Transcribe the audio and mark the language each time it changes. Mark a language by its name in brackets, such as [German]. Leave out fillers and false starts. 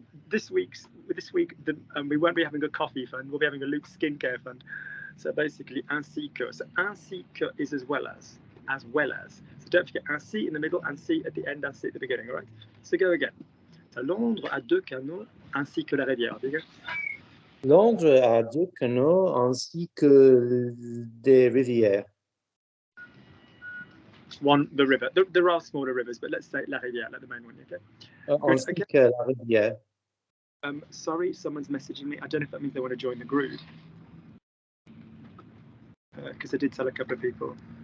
[English] This week, we won't be having a coffee fund. We'll be having a Luke skincare fund. So basically, ainsi que. So ainsi que is as well as. So don't forget ainsi in the middle, ainsi at the end, ainsi at the beginning. All right. So go again. [French] So Londres a deux canaux ainsi que la rivière. [English] There you go. [French] Londres a deux canaux ainsi que des rivières. [English] The river. There are smaller rivers, but let's say [French] la rivière, [English] like the main one. Okay. [French] Ainsi que la rivière. [English] Sorry, someone's messaging me. I don't know if that means they want to join the group. Because I did tell a couple of people.